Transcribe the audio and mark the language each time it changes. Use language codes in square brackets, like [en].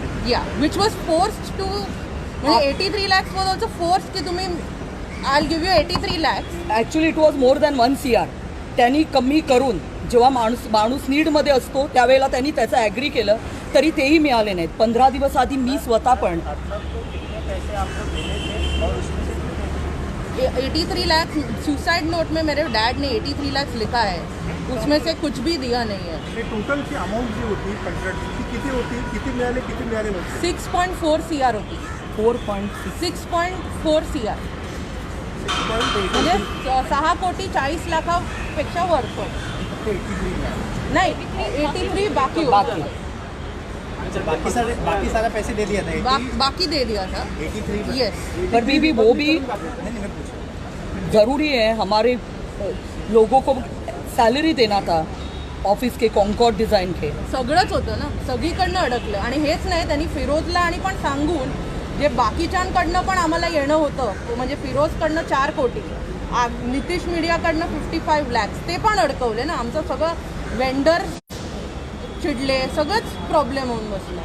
[en] Yeah, which was forced to, [mr] म्हणजे [en] 83 lakhs was also forced [mr] की तुम्ही [en] I'll give you 83 lakhs. Actually it was more than 1 CR. [mr] त्यांनी कमी करून जेव्हा माणूस नीडमध्ये असतो त्यावेळेला त्यांनी त्याचं ॲग्री केलं, तरी तेही मिळाले नाहीत. 15 दिवस आधी मी स्वतः पण [hi] 83 लाख सुसाइड नोट में मेरे डैड ने 83 लाख लिखा है, उसमें से कुछ भी दिया नहीं है. [mr] टोटलची अमाऊंट जी होती कॉन्ट्रॅक्ट ती किती होती, किती मिळाले नव्हते? 6.4 CR होती. 4.6. 6.4 CR म्हणजे 6 कोटी 40 लाखापेक्षा वर. नाही 83 बाकी होता. [hi] बाकी सारा पैसे दे दिया था. बाकी दे दिया था 83. यस. पर भी वो भी ज़रूरी है, हमारे लोगों को सैलरी देना था ऑफिस के कॉन्कॉर्ड डिज़ाइन के. [mr] सगळंच होतं ना, सगळीकडनं अडकलं. आणि हेच नाही, त्यांनी फिरोजला आणि पण सांगून जे बाकीच्यांकडनं पण आम्हाला येणं होतं, म्हणजे फिरोजकडनं 4 कोटी, नितीश मीडियाकडनं 55 lakhs, ते पण अडकवले ना. आमचं सगळं वेंडर चिडले, सगळंच प्रॉब्लेम होऊन बसला.